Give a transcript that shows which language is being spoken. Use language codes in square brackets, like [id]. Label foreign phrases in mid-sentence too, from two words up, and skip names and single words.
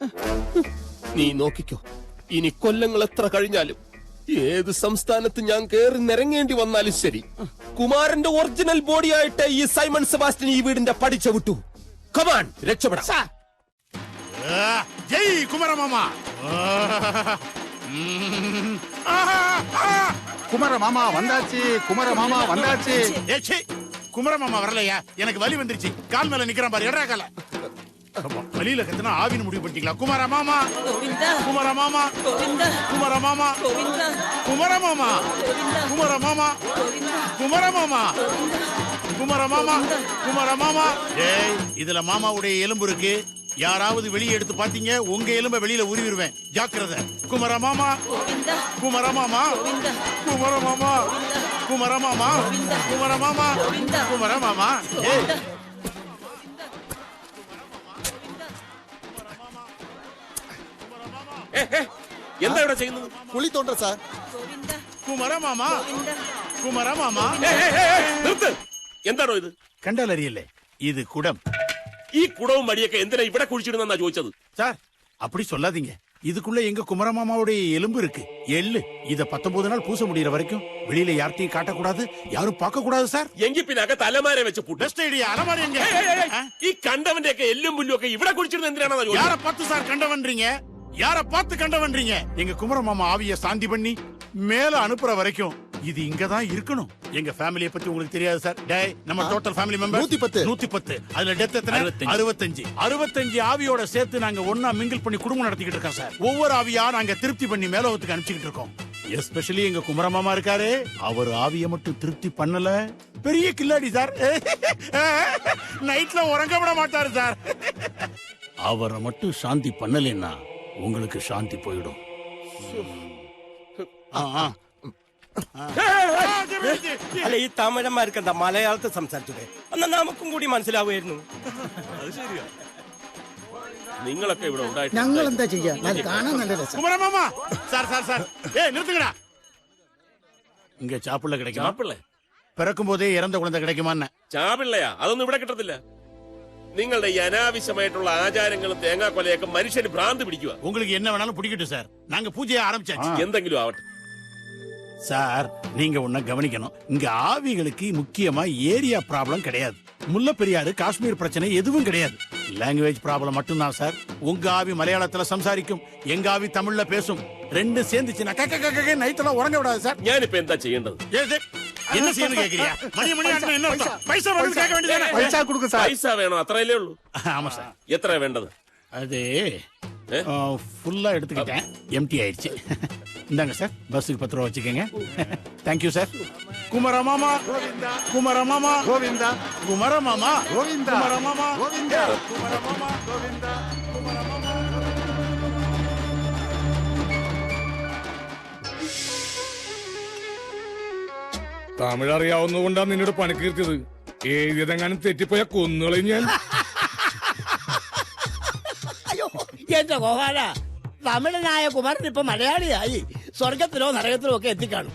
[ml] നീ നോക്കിക്കോ, ഇനി കൊല്ലങ്ങൾ എത്ര കഴിഞ്ഞാലും ഏത് സംസ്ഥാനത്ത് ഞാൻ കേറി നിരങ്ങേണ്ടി വന്നാലും ശരി, കുമാരന്റെ ഒറിജിനൽ ബോഡിയായിട്ട് ഈ സൈമൺ സെബാസ്റ്റ്യൻ ഈ വീടിന്റെ പടിച്ച വിട്ടു. കമാൻ, രക്ഷപ്പെടാം. ജയ് കുമാരമാമാ. [ta] குமரமாமா வந்தாச்சு, குமரமாமா வந்தாச்சு. குமரமாமா வரலையா? எனக்கு வலி வந்துருச்சு. கால் மேல நிக்கிறான் பாரு, எடா கால. வலியில கத்துனா ஆவின்னு முடிவு பண்ணிட்டீங்களா? குமாரமாமா, குமாரமாமா, குமாரமாமா, குமாரமாமா, குமாரமாமா, குமாரமாமா, குமாரமாமா, குமாரமாமா. ஏய், இதுல மாமாவுடைய எலும்பு இருக்கு. யாராவது வெளியே எடுத்து பாத்தீங்க, உங்க எலும்ப வெளியில உருவிடுவேன். ஜாக்கிரதை. குமரமாமா, குமரமாமா, குமரமாமா, குமரமாமா, குமரமாமா, குமரமாமா. ஏய், [ml] എന്താ ഇവിടെ ചെയ്യുന്നത്? കുളി തോണ്ട സാർ. കുമരമാമാ, കുമരമാമാ. നിർത്ത്. എന്താണോ ഇത്? കണ്ടാലറിയല്ലേ, ഇത് കുടം. ഈ കുടവും മടിയൊക്കെ എന്തിനാ ഇവിടെ കുഴിച്ചിടുന്ന ചോദിച്ചത്? സാർ, [ta] அப்படி சொல்லாதீங்க. இதுக்குள்ள எங்க குமரமாமாவுடைய எலும்பு இருக்கு, எள்ளு. இத 19 நாள் பூச முடியற வரைக்கும் வெளியில யார்த்தையும் காட்டக்கூடாது, யாரும் பார்க்க கூடாது சார். [ml] എങ്കിൽ പിന്നെ അകത്ത് അലമാര വെച്ച് പൂട്ട്. [en] best idea. [ta] அலமாரி எங்க? [ml] ഈ കണ്ടവന്റെ ഒക്കെ എല്ലും പുല്ലും ഒക്കെ ഇവിടെ കുടിച്ചിരുന്നത് എന്തിനാണെന്ന് [ta] யார பார்த்து சார் கண்டவன்றீங்க? யார பார்த்து கண்டவன்றீங்க? எங்க குமரமாமா ஆவிய சாந்தி பண்ணி மேல அனுப்புற வரைக்கும் இது இங்கதான் இருக்கணும். எங்க ஃபேமிலியை பத்தி உங்களுக்கு தெரியாது சார். டேய், நம்ம [en] total family member [ta] 110. அதுல டெத் எத்தனை? 65 ஆவியோட சேர்த்து நாங்க ஒண்ணா மிங்கிள் பண்ணி குடும்பம் நடத்திக்கிட்டு இருக்கோம் சார். ஒவ்வொரு ஆவியா நாங்க திருப்தி பண்ணி மேலோகத்துக்கு அனுப்பிச்சிட்டு இருக்கோம். எஸ்பெஷலி எங்க குமரமாமா இருக்காரு, அவர் ஆவிய மட்டும் திருப்தி பண்ணல, பெரிய கில்லாடி சார். நைட்ல உறங்க விட மாட்டாரு சார். அவரை மட்டும் சாந்தி பண்ணலைன்னா உங்களுக்கு சாந்தி போயிடும். [ml] അല്ല, ഈ തമിഴന്മാർക്ക് എന്താ മലയാളത്തിൽ സംസാരിച്ചത്? എന്നാ നമുക്കും കൂടി മനസ്സിലാവുമായിരുന്നു. അത് ശരിയാ. നിങ്ങളൊക്കെ ഇവിടെ ഉണ്ടായിട്ട് ഞങ്ങൾ എന്താ ചെയ്യാ? കാണാൻ നല്ല രസം. [ta] குமரமாமா சார் சார் சார், ஏய் நிறுத்துங்கடா. இங்க சாப்பிள்ள கிடைக்குமா? [ml] ചാപ്പിള്ളേ [ta] பிறக்கும் போதே இறந்த குழந்தை கிடைக்குமான்னு? [ml] ചാപിള്ളയാ? അതൊന്നും ഇവിടെ കിട്ടത്തില്ല. നിങ്ങളുടെ ഈ അനാവശ്യമായിട്ടുള്ള ആചാരങ്ങളും തേങ്ങാക്കൊലയൊക്കെ മനുഷ്യന് ഭ്രാന്ത് പിടിക്കുക. [ta] உங்களுக்கு என்ன வேணாலும் பிடிக்கட்டும் சார், நாங்க பூஜையை ஆரம்பிச்சாச்சு. [ml] എന്തെങ്കിലും ആവട്ടെ [ta] சார். நீங்க ஒன்ன கவனிக்கணும், இங்க ஆவிகளுக்கு முக்கியமா [en] area problem [ta] கிடையாது. முல்ல பெரியாறு, காஷ்மீர் பிரச்சனை எதுவும் கிடையாது. [en] language problem [ta] மட்டும்தான் சார். உங்க ஆவி மலையாளத்துல சம்சாரிக்கும், எங்க ஆவி தமிழ்ல பேசும். ரெண்டும் சேர்ந்துச்சுன்னா நைட்டெல்லாம் உறங்க விடாது சார். [ml] ഞാനിപ്പോ എന്താ ചെയ്യേണ്ടത്? [ta] என்ன செய்யணும் கேக்குறியா? மணி ஆகணும், என்ன அர்த்தம்? பைசா வேணும் கேட்க வேண்டியதானே? [ml] പൈസ കൊടുക്കും സാർ. പൈസ വേണോ? അത്രയല്ലേ ഉള്ളൂ. [ta] ஆமா சார். [ml] എത്ര വേണ്ടത്? [ta] அது ஃபுல்லா எடுத்துக்கிட்டேன், எம்டி ஆயிடுச்சு. இந்தாங்க சார், பஸ்ஸுக்கு 10 ரூபா வச்சுக்கோங்க. தேங்க்யூ சார். குமரமாமா கோவிந்தா, குமரமாமா கோவிந்தா, குமரமாமா கோவிந்தா, குமரமாமா கோவிந்தா, குமரமாமா கோவிந்தா, குமரமாமா. [ml] തമിഴ് അറിയാവുന്നതുകൊണ്ടാണ് നിന്നോട് പണിക്ക് നിർത്തിയത്. എഴുതിയതെങ്ങാനും തെറ്റിപ്പോയ കൊന്നുകളെ ഞാൻ. അയ്യോ, എന്റെ ഗോപാല, തമിഴനായ കുമാരൻ ഇപ്പൊ മലയാളിയായി സ്വർഗത്തിലോ നരകത്തിലോ ഒക്കെ എത്തിക്കാണും.